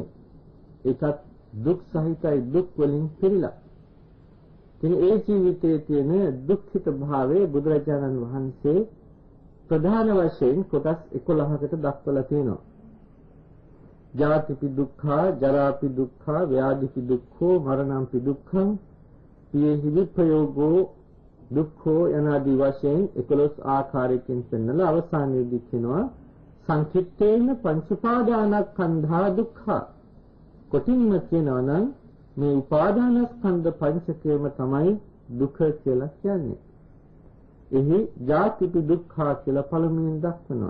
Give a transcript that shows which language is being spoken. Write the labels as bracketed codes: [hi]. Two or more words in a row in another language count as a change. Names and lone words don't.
[si] ඒකත් දුක් සහිතයි, දුක් වලින් පිරීලා. ඉතින් ඒ ජීවිතයේ තියෙන දුක්ඛිත භාවය බුදුරජාණන් වහන්සේ ප්‍රධාන වශයෙන් කොටස් 11කට දක්වලා තියෙනවා. [pi] ජාතිපි දුක්ඛා, ජරාපි දුක්ඛා, ව්‍යාධිපි දුක්ඛෝ, මරණම්පි දුක්ඛං, පියෙහි විපයෝගෝ දුක්ඛෝ [si] යනාදී වශයෙන් 11 ආකාරයකින් පෙන්වලා අවසානයේදී කියනවා [pi] සංකිට්ඨේන පංච උපාදානස්කන්ධා දුක්ඛා. [si] කොටින්ම කියනවා නම් මේ උපාදානස්කන්ධ පංචකයම තමයි දුක කියලා කියන්නේ. එහි [pi] ජාතිපි දුක්ඛා [si] කියලා පළමුවෙන් දක්වනවා.